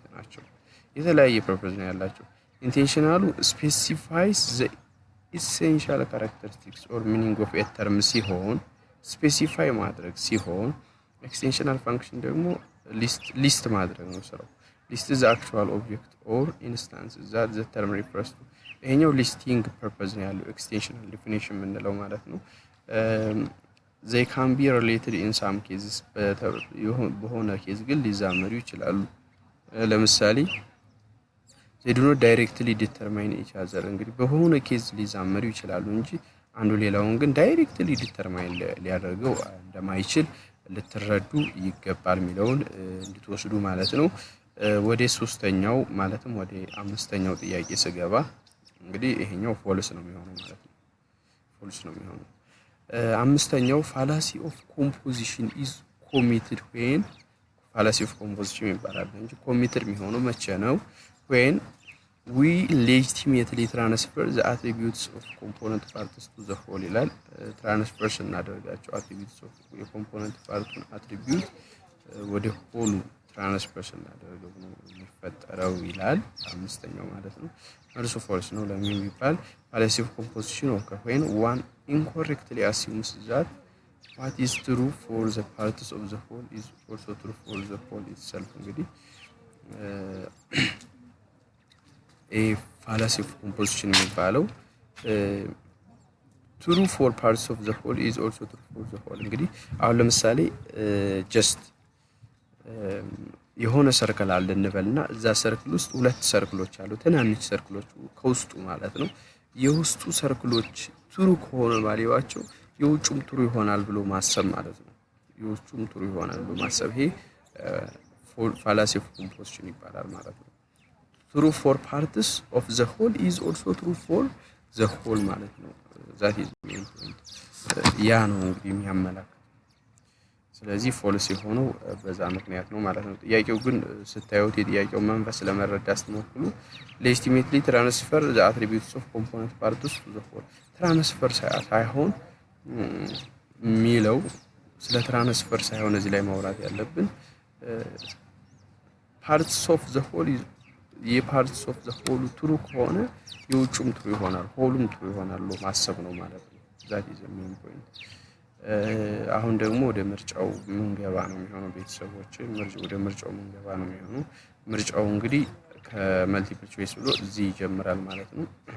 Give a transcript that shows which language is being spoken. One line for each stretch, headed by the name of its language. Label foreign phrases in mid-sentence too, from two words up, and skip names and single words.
Amharic: ናቸው። የተለያየ ፐርፐዝ ነው ያላቸው።
English: intentional specifies the essential characteristics or meaning of a term
Amharic: ሲሆን ስፔሲፋይ ማድረግ ሲሆን፣
English: extensional function
Amharic: ደግሞ ሊስት ማድረግ ነው ስራው።
English: list the actual object or instance that the term refers to።
Amharic: ይሄኛው ሊስቲንግ ፐርፐዝ ነው ያለው ኤክስቴንሽናል ዲፊኒሽን የምንለው ማለት ነው።
English: they can be related in some cases፣
Amharic: በሆነ ኬዝ ግን ሊዛመዱ ይችላሉ። ለምሳሌ
English: they do not directly determine each other።
Amharic: እንግዲህ በሆነ ኬዝ ሊዛመዱ ይችላሉ እንጂ አንዱ ሌላውን ግን ዳይሬክትሊ ዲተርማይን ሊያደርገው እንደማይችል ልትረዱ ይገባል የሚለውን እንድትወስዱ ማለት ነው። ወደ ሶስተኛው ማለትም ወደ አምስተኛው ጥያቄ ስገባ እንግዲህ ይሄኛው ፎልስ ነው የሚሆነው ማለት ነው። ፎልስ ነው የሚሆነው። አምስተኛው
English: fallacy of composition is committed when። fallacy of composition
Amharic: ይባላል እንጂ ኮሚትድ የሚሆነው መቼ ነው?
English: when we legitimately transfer the attributes of component parts to the whole
Amharic: ይላል። ትራንስፈር ስናደርጋቸው
English: attributes of
Amharic: የኮምፖነንት ፓርቱን
English: attribute
Amharic: ወደ ሆሉ ትራንስፈር ስናደርገው ነው የሚፈጠረው ይላል። አምስተኛው ማለት ነው። መልሱ ፎልስ ነው። ለምን ቢባል
English: fallacy of composition occurs when one incorrectly assumes that what is true for the parts of the whole is also true for the whole itself። እንግዲህ fallacy of composition የሚባለው true for parts of the whole is also true for the whole።
Amharic: እንግዲህ አሁን ለምሳሌ ጀስት የሆነ ሰርክል አለ እንበልና እዛ ሰርክል ውስጥ ሁለት ሰርክሎች አሉ፣ ትናንሽ ሰርክሎች ከውስጡ ማለት ነው። የውስጡ ሰርክሎች ትሩ ከሆነ ባሊዋቸው የውጭም ትሩ ይሆናል ብሎ ማሰብ ማለት ነው። የውጭም ትሩ ይሆናል ብሎ ማሰብ ይሄ
English: fallacy of composition
Amharic: ይባላል ማለት ነው።
English: true for parts of the whole
Amharic: is also true for the whole ማለት ነው።
English: that is main point
Amharic: ያ ነው እንግዲህ የሚያመላክተው። ስለዚህ ፎልስ የሆነው በዛ ምክንያት ነው ማለት ነው። ጥያቄው ግን ስታዩት የጥያቄው መንፈስ ለመረዳት ስትሞክሩ
English: legitimately transfer the attributes of component parts to the whole
Amharic: ትራንስፈር ሳይሆን ሚለው ስለ ትራንስፈር ሳይሆን እዚህ ላይ ማውራት ያለብን
English: parts of the whole is parts of the whole
Amharic: ትሩ ከሆነ የውጭም ትሩ ይሆናል፣ ሆሉም ትሩ ይሆናል ማሰብ ነው ማለት ነው።
English: that is main point።
Amharic: አሁን ደግሞ ወደ ምርጫው ምንገባ ነው የሚሆነው ቤተሰቦች፣ ወደ ምርጫው ምንገባ ነው የሚሆነው። ምርጫው እንግዲህ ከመልቲፕል ቾይስ ብሎ እዚህ ይጀምራል ማለት ነው።